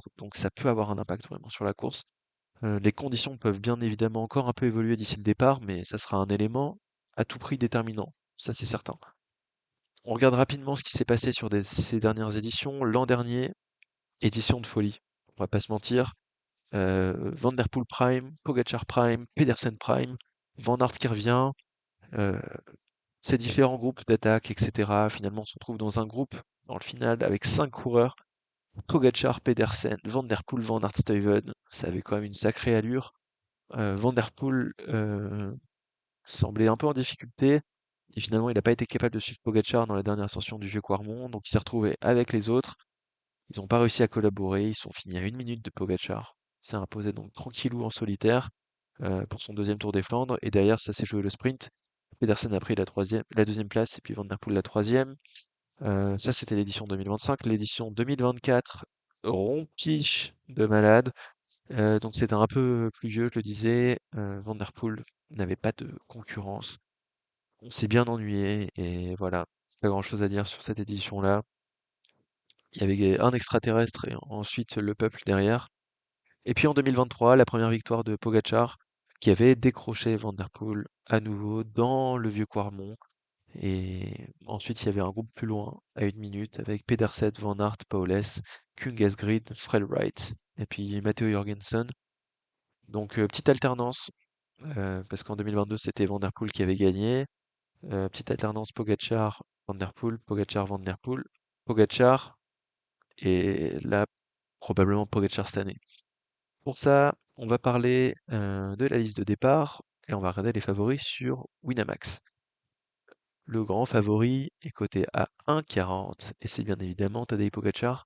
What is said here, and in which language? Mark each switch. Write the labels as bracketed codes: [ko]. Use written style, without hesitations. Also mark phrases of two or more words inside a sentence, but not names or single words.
[fr] Donc ça peut avoir un impact vraiment sur la course. Les conditions peuvent bien évidemment encore un peu évoluer d'ici le départ, mais ça sera un élément à tout prix déterminant. Ça, c'est certain. On regarde rapidement ce qui s'est passé sur ces dernières éditions. L'an dernier, édition de folie. On va pas se mentir. Van der Poel Prime, Pogacar Prime, Pedersen Prime, Van Aert qui revient, euh, ces différents groupes d'attaque, etc. Finalement, on se retrouve dans un groupe, dans le final, avec cinq coureurs. Pogacar, Pedersen, Van der Poel, Van Aert, Stuyven. Ça avait quand même une sacrée allure. Van der Poel semblait un peu en difficulté. Et finalement, il n'a pas été capable de suivre Pogacar dans la dernière ascension du Vieux Quarmont. Donc, il s'est retrouvé avec les autres. Ils n'ont pas réussi à collaborer. Ils sont finis à une minute de Pogacar. Il s'est imposé donc tranquillou en solitaire pour son deuxième Tour des Flandres. Et derrière, ça s'est joué le sprint. Pedersen a pris la deuxième place et puis Van der Poel la troisième. Ça, c'était l'édition 2025. L'édition 2024, rompiche de malade. Donc c'était un peu pluvieux, je le disais. Van der Poel n'avait pas de concurrence. On s'est bien ennuyé et voilà, pas grand-chose à dire sur cette édition-là. Il y avait un extraterrestre et ensuite le peuple derrière. Et puis en 2023, la première victoire de Pogacar qui avait décroché Van der Poel à nouveau dans le vieux Quarmont. Et ensuite, il y avait un groupe plus loin, à une minute, avec Pedersen, Van Aert, Paules, Kungesgrid, Fred Wright, et puis Matteo Jorgensen. Donc, petite alternance, parce qu'en 2022, c'était Van der Poel qui avait gagné. Petite alternance Pogacar, Van der Poel, Pogacar, Van der Poel, Pogacar, et là, probablement Pogacar cette année. Pour ça, on va parler de la liste de départ, et on va regarder les favoris sur Winamax. Le grand favori est coté à 1,40 et c'est bien évidemment Tadej Pogacar.